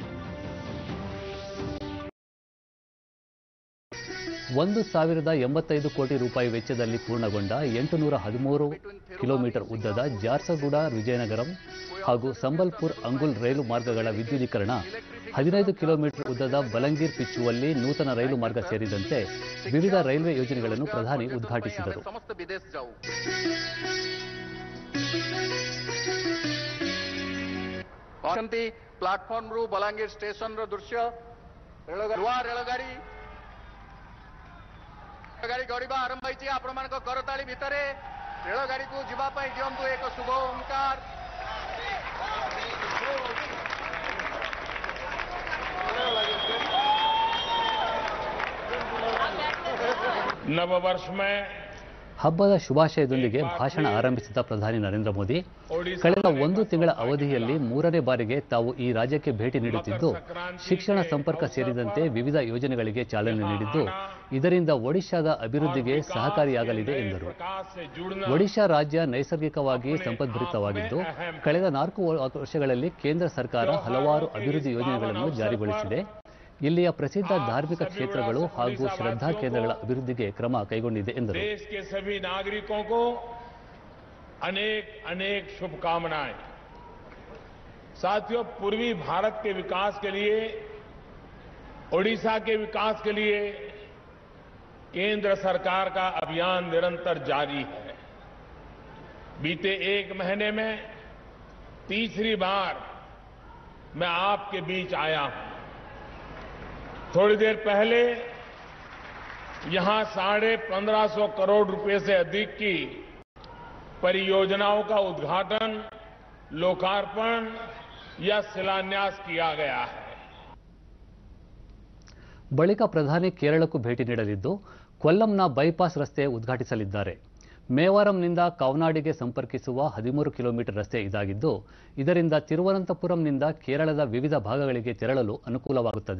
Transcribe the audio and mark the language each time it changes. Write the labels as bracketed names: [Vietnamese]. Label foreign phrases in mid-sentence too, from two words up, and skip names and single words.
[Kannada] 1,085 ಕೋಟಿ ರೂಪಾಯಿ ವೆಚ್ಚದಲ್ಲಿ ಪೂರ್ಣಗೊಂಡ 813 ಕಿಲೋಮೀಟರ್ ಉದ್ದದ ಜಾರ್ಸಗುಡ ವಿಜಯನಗರಂ ಹಾಗೂ ಸಂಬಲ್ಪುರ್ ಅಂಗುಲ್ ರೈಲು ಮಾರ್ಗಗಳ ವಿದ್ಯುದೀಕರಣ, 15 ಕಿಲೋಮೀಟರ್ ಉದ್ದದ ಬಲಂಗೀರ್ ಪಿಚ್ಚುವಲ್ಲಿ ನೂತನ ರೈಲು ಮಾರ್ಗ ಸೇರಿದಂತೆ ವಿವಿಧ ರೈಲ್ವೆ ಯೋಜನೆಗಳನ್ನು ಪ್ರಧಾನಿ ಉದ್ಘಾಟಿಸಿದರು. [Odia] ପ୍ଲାଟଫର୍ମ ରୁ ବଲାଙ୍ଗୀର ଷ୍ଟେସନ ର ଦୃଶ୍ୟ ରେଳଗାଡ଼ି ଗଡ଼ିବା ଆରମ୍ଭ ହୋଇଛି। ଆପଣମାନଙ୍କ କରତାଳି ଭିତରେ ରେଳଗାଡ଼ିକୁ ଯିବା ପାଇଁ ଦିଅନ୍ତୁ ଏକ ଶୁଭ ଓଙ୍କାର। [Hindi] नववर्ष में [Kannada] ಹಬ್ಬದ ಶುಭಾಶಯದೊಂದಿಗೆ ಭಾಷಣ ಆರಂಭಿಸಿದ ಪ್ರಧಾನಿ ನರೇಂದ್ರ ಮೋದಿ, ಕಳೆದ 1 ತಿಂಗಳ ಅವಧಿಯಲ್ಲಿ 3ನೇ ಬಾರಿಗೆ ತಾವು ಈ ರಾಜ್ಯಕ್ಕೆ ಭೇಟಿ ನೀಡುತ್ತಿದ್ದು, ಶಿಕ್ಷಣ ಸಂಪರ್ಕ ಸೇರಿದಂತೆ ವಿವಿಧ ಯೋಜನೆಗಳಿಗೆ ಚಾಲನೆ ನೀಡಿದ್ದು, ಇದರಿಂದ ಒಡಿಶಾದ ಅಭಿವೃದ್ಧಿಗೆ ಸಹಕಾರಿಯಾಗಲಿದೆ ಎಂದರು. ಒಡಿಶಾ ರಾಜ್ಯ ನೈಸರ್ಗಿಕವಾಗಿ ಸಂಪದ್ಭರಿತವಾಗಿದ್ದು, ಕಳೆದ 4 ವರ್ಷಗಳಲ್ಲಿ ಕೇಂದ್ರ ಸರ್ಕಾರ ಹಲವಾರು ಅಭಿವೃದ್ಧಿ ಯೋಜನೆಗಳನ್ನು ಜಾರಿಗೊಳಿಸಿದೆ. ಇಲ್ಲಿಯ ಪ್ರಸಿದ್ಧ ಧಾರ್ಮಿಕ ಕ್ಷೇತ್ರಗಳು ಹಾಗೂ ಶ್ರದ್ಧಾ ಕೇಂದ್ರಗಳ ಅಭಿವೃದ್ಧಿಗೆ ಕ್ರಮ ಕೈಗೊಂಡಿದೆ ಎಂದರು. [Hindi] देश के सभी नागरिकों को अनेक अनेक शुभकामनाएं। साथियों, पूर्वी भारत के विकास के लिए, ओडिशा के विकास के लिए केंद्र सरकार का अभियान निरंतर जारी है। बीते 1 महीने में तीसरी बार मैं आपके बीच आया हूं। थोड़ी देर पहले यहां 1550 करोड़ रुपए से अधिक की परियोजनाओं का उद्घाटन, लोकार्पण या शिलान्यास किया गया है। [Kannada] ಬಳಿಕ ಪ್ರಧಾನಿ ಕೇರಳಕ್ಕೂ ಭೇಟಿ ನೀಡಲಿದ್ದು, ಕೊಲ್ಲಂನ ಬೈಪಾಸ್ ರಸ್ತೆ ಉದ್ಘಾಟಿಸಲಿದ್ದಾರೆ. ಮೇವಾರಂನಿಂದ ಕವನಾಡಿಗೆ ಸಂಪರ್ಕಿಸುವ 13 ಕಿಲೋಮೀಟರ್ ರಸ್ತೆ ಇದಾಗಿದ್ದು, ಇದರಿಂದ ತಿರುವನಂತಪುರಂನಿಂದ ಕೇರಳದ ವಿವಿಧ ಭಾಗಗಳಿಗೆ ತೆರಳಲು ಅನುಕೂಲವಾಗುತ್ತದೆ.